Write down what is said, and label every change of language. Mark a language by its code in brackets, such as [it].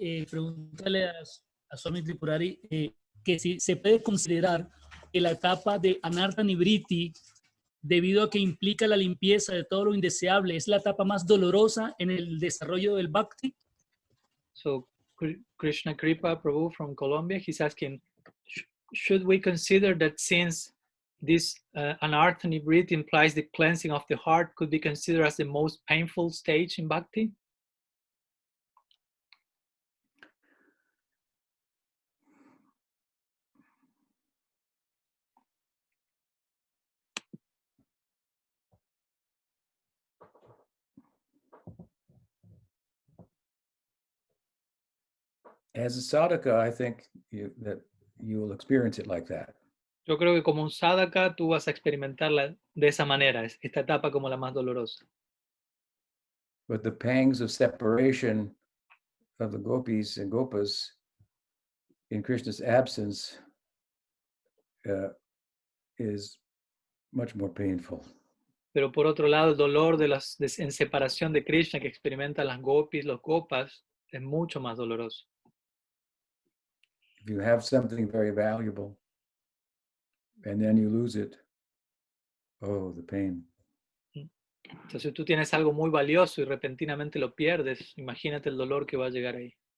[es] pregúntale a Swami Tripurari que si se puede considerar que la etapa de Anartha Nivriti, debido a que implica la limpieza de todo lo indeseable, es la etapa más dolorosa en el desarrollo del Bhakti. [en] So Krishna Kripa Prabhu from Colombia, he's asking, should we consider that since this anarthani breath implies the cleansing of the heart, could be considered as the most painful stage in bhakti? As a sadhaka, I think that you will experience it like that. [es] Yo creo que como un sadhaka tú vas a experimentarla de esa manera, esta etapa como la más dolorosa. [en] But the pangs of separation of the gopis and gopas in Krishna's absence is much more painful. [es] Pero por otro lado, el dolor en separación de Krishna que experimentan las gopis, los gopas, es mucho más doloroso. [en] If you have something very valuable and then you lose it, oh, the pain. [es] Entonces, si tú tienes algo muy valioso y repentinamente lo pierdes, imagínate el dolor que va a llegar ahí.